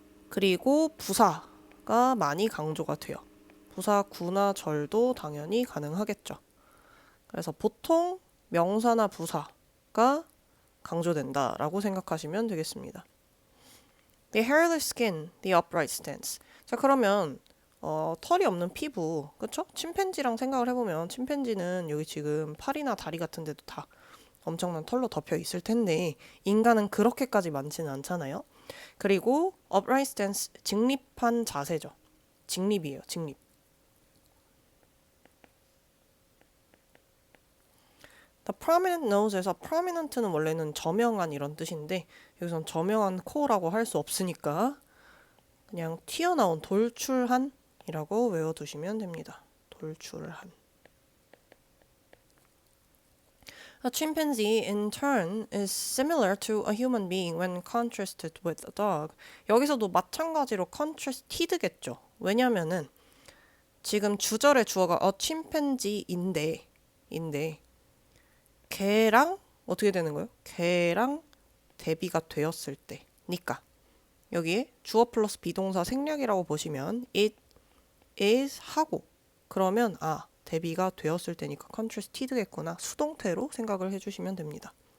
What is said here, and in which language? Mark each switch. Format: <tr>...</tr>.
<ko>그리고 부사가 많이 강조가 돼요. 부사 구나 절도 당연히 가능하겠죠. 그래서 보통 명사나 부사가 강조된다라고 생각하시면 되겠습니다.</ko> <en>The hairless skin, the upright stance.</en> <ko>자, 그러면 털이 없는 피부, 그쵸? 침팬지랑 생각을 해보면 침팬지는 여기 지금 팔이나 다리 같은 데도 다 엄청난 털로 덮여 있을 텐데 인간은 그렇게까지 많지는 않잖아요. 그리고 upright stance, 직립한 자세죠. 직립이에요, 직립.</ko> <en>The prominent nose</en> <ko>에서 prominent는 원래는 저명한 이런 뜻인데 여기선 저명한 코라고 할 수 없으니까 그냥 튀어나온 돌출한 이라고 외워두시면 됩니다. 돌출한.</ko> <en>A chimpanzee in turn is similar to a human being when contrasted with a dog.</en> <ko>여기서도 마찬가지로 contrasted겠죠. 왜냐면은 지금 주절의 주어가 a chimpanzee인데 걔랑 어떻게 되는 거예요? 걔랑 대비가 되었을 때니까 여기에 주어 플러스 비동사 생략이라고 보시면 it is 하고 그러면 대비가 되었을 때니까 contrasted겠구나 수동태로 생각을 해주시면 됩니다.</ko>